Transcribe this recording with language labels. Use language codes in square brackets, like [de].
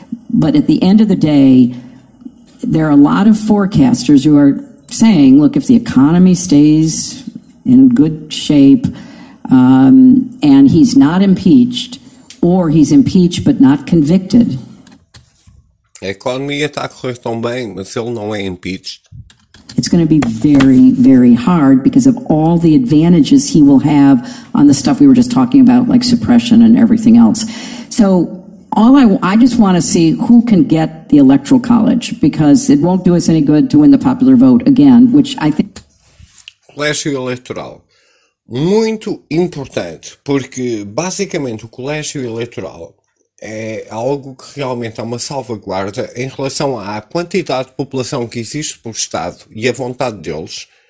[en] But at the end of the day, there are a lot of forecasters who are saying, look, if the economy stays in good shape and he's not impeached, or he's impeached but not convicted. [pt] A economia está a correr tão bem, mas ele não é impeached. [en] It's going to be very, very hard because of all the advantages he will have on the stuff we were just talking about, like suppression and everything else. So all I just want to see who can get the Electoral College, because it won't do us any good to win the popular vote again, which I think... [pt] Colégio Eleitoral. Muito importante, porque basicamente o Colégio Eleitoral é algo que realmente é uma salvaguarda em relação à quantidade de população que existe pelo Estado e a vontade deles.